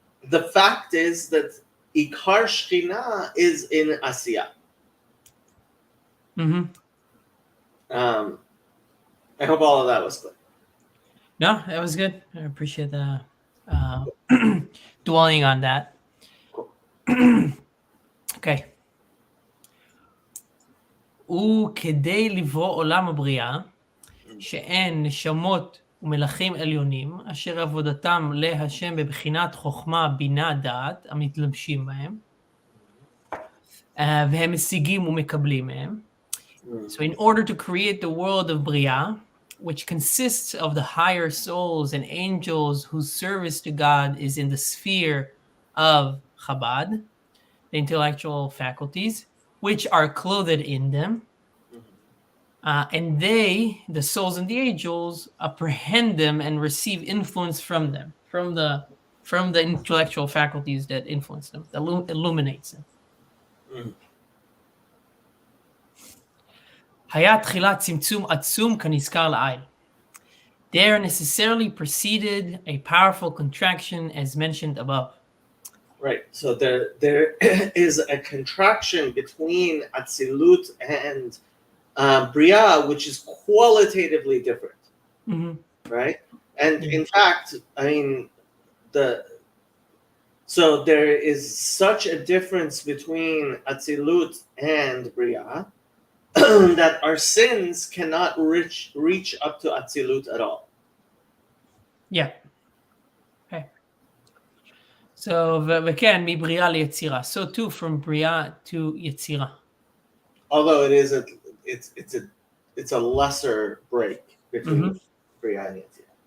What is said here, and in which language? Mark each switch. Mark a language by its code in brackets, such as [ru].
[en] The fact is that Ikar Shechina is in Asiya. Mm-hmm. I hope all of that was clear. No, that was good. I appreciate the dwelling on that. Cool. Okay. [he] וכדי לברוא עולם הבריאה, שאין נשמות ומלכים עליונים, אשר עבודתם להשם בבחינת חוכמה, בינה, דעת, המתלבשים בהם, והם משיגים ומקבלים מהם. [en] So in order to create the world of Bria, which consists of the higher souls and angels whose service to God is in the sphere of Chabad, the intellectual faculties, which are clothed in them, and they, the souls and the angels, apprehend them and receive influence from them, from the intellectual faculties that influence them, that illuminates them. [he] היה תחילת צמצום עצום כנזכר לעיל. [en] There necessarily preceded a powerful contraction as mentioned above. Right. So there is a contraction between Atzilut and Bria, which is qualitatively different. Mm-hmm. Right? And in fact, I mean, so there is such a difference between Atzilut and Bria that our sins cannot reach up to Atzilut at all. Yeah. Okay. [he] So, וכן, מבריאה ליצירה. [en] So too, from בריאה to יצירה. Although it's a lesser break between Bria and Yetzirah.